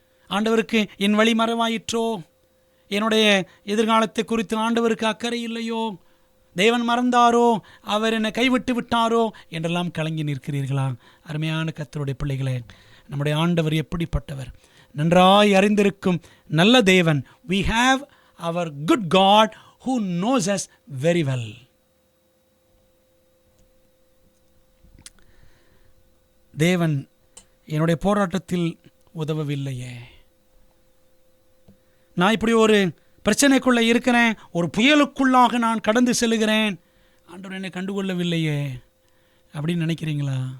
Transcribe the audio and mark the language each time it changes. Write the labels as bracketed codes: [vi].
[ta] ஆண்டவருக்கு என் வழி மறவாயிற்றோ, என்னுடைய எதிர்காலத்தை குறித்து ஆண்டவருக்கு அக்கறை இல்லையோ, தேவன் மறந்தாரோ, அவர் என்னை கைவிட்டு விட்டாரோ என்றெல்லாம் கலங்கி நிற்கிறீர்களா? அருமையான கர்த்தருடைய பிள்ளைகளே, நம்முடைய ஆண்டவர் எப்படிப்பட்டவர் நன்றாய் அறிந்திருக்கும் நல்ல தேவன். [en] we have our good God who knows us very well. [ta] தேவன் என்னுடைய போராட்டத்தில் உதவவில்லையே, நான் இப்படி ஒரு பிரச்சனைக்குள்ளே இருக்கிறேன், ஒரு புயலுக்குள்ளாக நான் கடந்து செல்கிறேன், ஆண்டவர் என்னை கண்டுகொள்ளவில்லையே அப்படின்னு நினைக்கிறீங்களா?